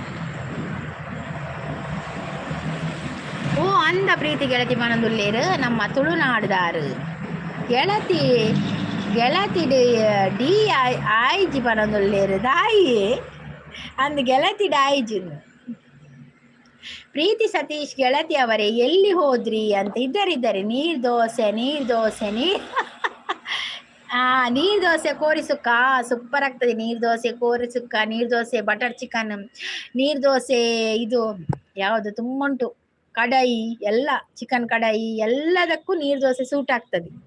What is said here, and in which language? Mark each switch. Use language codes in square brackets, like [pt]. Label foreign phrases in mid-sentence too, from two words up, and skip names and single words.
[tcy] ಓ ಅಂದ ಪ್ರೀತಿ ಗೆಳತಿ ಮನದುಲ್ಲೇರು ನಮ್ಮ ತುಳುನಾಡುದಾರು ಗೆಳತಿ ಡಿ ಆಯ್ಜಿ ಪನದುಲ್ಲೇರು ದಾಯಿ ಅಂದ್ ಗೆಳತಿ ಡಾಯ್ಜಿ. [kn] ಪ್ರೀತಿ ಸತೀಶ್ ಗೆಳತಿ ಅವರೇ ಎಲ್ಲಿ ಹೋದ್ರಿ ಅಂತ ಇದ್ದಾರೆ. ನೀರು ದೋಸೆ ನೀರು ದೋಸೆ ಕೋರಿ ಸುಕ್ಕ ಸೂಪರ್ ಆಗ್ತದೆ. ನೀರು ದೋಸೆ ಕೋರಿ ಸುಕ್ಕ, ನೀರು ದೋಸೆ [en] butter chicken, [kn] ನೀರು ದೋಸೆ ಇದು ಯಾವುದು ತುಂಬ ಉಂಟು, ಕಡಾಯಿ ಎಲ್ಲ, ಚಿಕನ್ ಕಡಾಯಿ ಎಲ್ಲದಕ್ಕೂ ನೀರು ದೋಸೆ ಸೂಟ್ ಆಗ್ತದೆ.